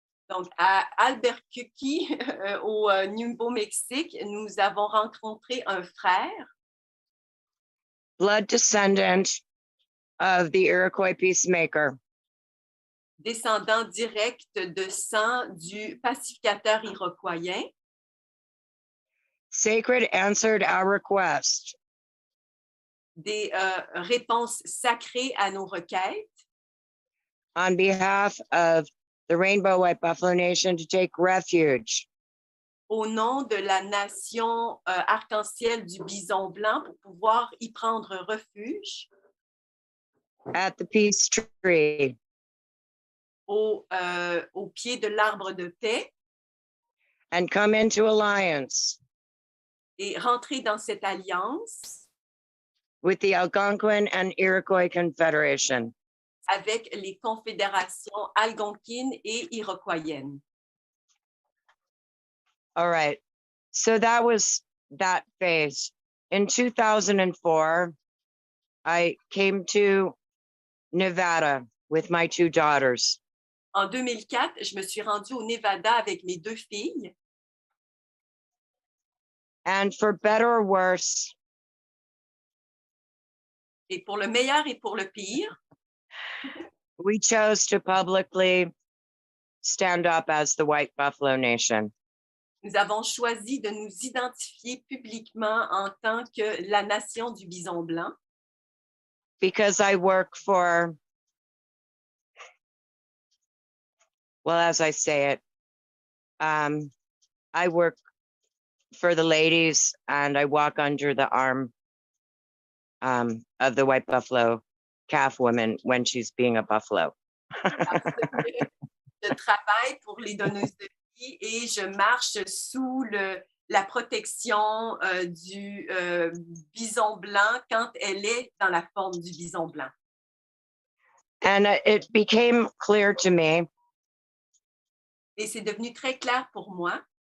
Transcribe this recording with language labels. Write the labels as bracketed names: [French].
[French] Donc, à Albuquerque, au Nouveau-Mexique, nous avons rencontré un frère, [English] Blood descendant of the Iroquois peacemaker. [French] descendant direct de sang du pacificateur iroquoien. [English] Sacred answered our request [French] Des réponses sacrées à nos requêtes [English] on behalf of the Rainbow White Buffalo Nation to take refuge [French] au nom de la nation arc-en-ciel du bison blanc pour pouvoir y prendre refuge [English] at the peace tree [French] au pied de l'arbre de paix [English] and come into alliance [French] et rentrer dans cette alliance [English] with the Algonquin and Iroquois Confederation. [French] avec les confédérations algonquines et iroquoiennes. [English] All right. So that was that phase. In 2004, I came to Nevada with my two daughters. [French] En 2004, je me suis rendue au Nevada avec mes deux filles. [English] And for better or worse, [French] Et pour le meilleur et pour le pire, [English] we chose to publicly stand up as the White Buffalo Nation. [French] nous avons choisi de nous identifier publiquement en tant que la nation du bison blanc [English] Because I work for, well, as I say it, I work for the ladies and I walk under the arm of the White Buffalo calf woman when she's being a buffalo. [French] Je travaille pour les donneuses de vie et je marche sous la protection du bison blanc quand elle est dans la forme du bison blanc. [English] And it became clear to me [French] Et c'est devenu très clair pour moi,